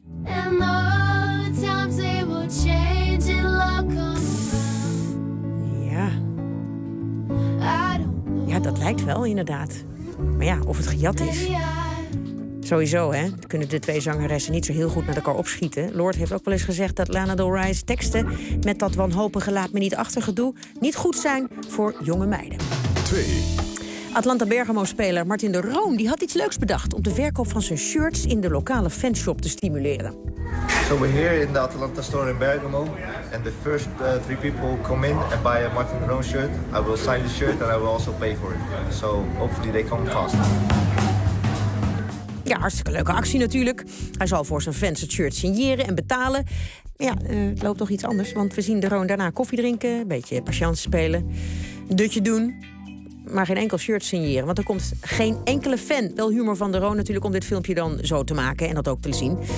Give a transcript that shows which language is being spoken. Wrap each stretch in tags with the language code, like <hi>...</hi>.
<en>And all the times they will change and look on. Yeah. I don't know.</en> <nl>Ja, dat lijkt wel inderdaad. Maar ja, of het gejat is. Sowieso, hè, kunnen de twee zangeressen niet zo heel goed met elkaar opschieten. Lord heeft ook wel eens gezegd dat Lana Del Rey's teksten met dat wanhopige laat me niet achtergedoe niet goed zijn voor jonge meiden. 2. Atlanta Bergamo-speler Martin de Roon die had iets leuks bedacht om de verkoop van zijn shirts in de lokale fanshop te stimuleren.</nl> <en>So we're here in the Atalanta store in Bergamo, and the first three people come in and buy a Martin Perón shirt, I will sign the shirt and I will also pay for it. So hopefully they come fast.</en> <nl>Ja, hartstikke leuke actie natuurlijk. Hij zal voor zijn fans het shirt signeren en betalen. Ja, het loopt toch iets anders, want we zien de Roon daarna koffie drinken, een beetje patiënt spelen, een dutje doen, maar geen enkel shirt signeren. Want er komt geen enkele fan, wel humor van de Roon natuurlijk, om dit filmpje dan zo te maken en dat ook te zien.</nl>